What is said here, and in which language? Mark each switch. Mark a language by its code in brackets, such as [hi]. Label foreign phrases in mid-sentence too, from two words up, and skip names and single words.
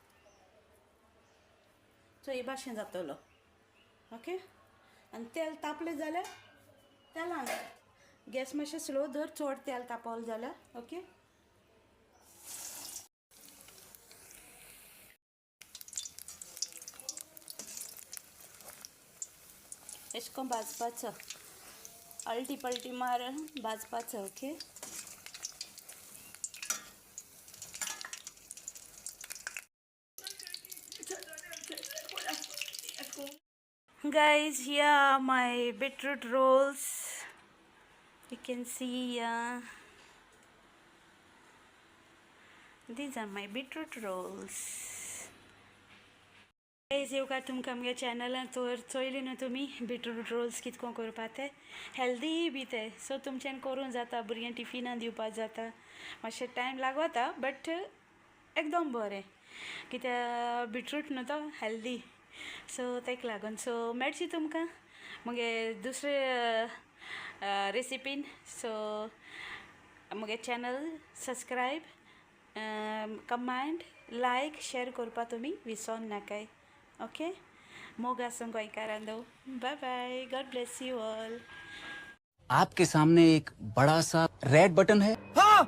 [kok] सो हे भाशेन जातलो ओके आनी तेल तापलें जाल्यार तेलान गॅस मातशें स्लो धर चड तेल तापवलें जाल्यार ओके एश कोन्न भाजपाचो अल्टी पल्टी मार भाजपाचो ओके [en] Guys, here my beetroot rolls. You can see these are my beetroot rolls. Guys, [kok] येवकार तुमकां आमगे चॅनलान चोयली न्हू तुमी [en] beetroot rolls [kok] कितको करपा ते हेल्दी बी ते सो तुमच्यान करूं जाता भुरग्यांक टिफिनान दिवपा जाता मातशें टायम लागता बट एकदम बरें कित्याक beetroot न्हू तो हेल्दी सो तेका लागून सो मेळची तुमकां मुगे दुसरे रेसिपीन सो मुगे [en] channel subscribe comment like share [kok] करपा तुमी विसोन नाकाय ओके मोग आसूं गोंयकारांदो [en] bye bye God bless you all [hi] आपके सामने एक बड़ा सा रेड बटन है